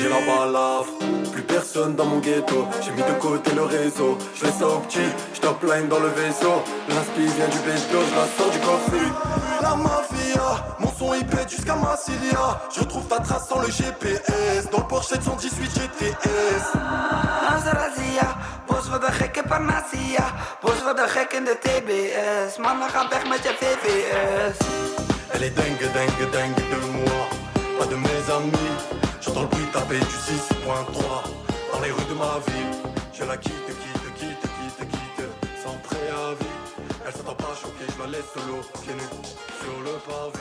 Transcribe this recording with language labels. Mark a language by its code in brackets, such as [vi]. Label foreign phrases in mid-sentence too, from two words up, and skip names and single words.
[fr] J'ai la balafre, plus personne dans mon ghetto. J'ai mis de côté le réseau, j'laisse ça au petit, j'top line dans le vaisseau. L'inspi vient du bédo, j'la sors du coffre. La mafia, mon son il pète jusqu'à Massilia. Je retrouve ta trace sans le GPS. Dans le Porsche 718 GTS. [nl] Azrazia, bos voor de gekke Panasia. Bos voor de gek in de TBS. Mannen gaan weg met je VVS. [fr] Elle est dingue de moi, pas de mes amis. J'entends le bruit taper du 6.3 dans les rues de ma ville. Je la quitte, sans préavis. Elle s'attend pas choquée, je la laisse solo, pieds nus, sur le pavé.